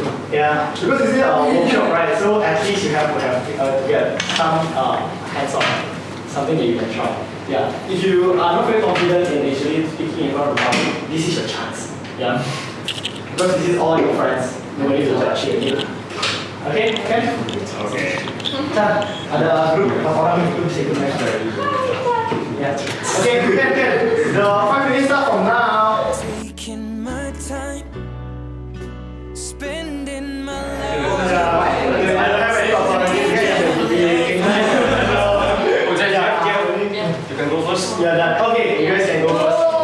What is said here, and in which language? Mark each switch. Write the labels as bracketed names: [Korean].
[English] Yeah, because this is a workshop, right? So at least you have to get some hands-on, something that you can try. Yeah, if you are not very confident in actually speaking in front of the public, this is your chance. Yeah, because this is all your friends, nobody will judge you. Okay, Ken? Okay. [Indonesian] Ada grup, berapa orang itu bisa ikut next? [English] Yeah. Okay, Ken. The 5 minutes start from now. Taking my time, spending my life. I don't have any authority. You can go first. Yeah, done. Okay, you guys can go first.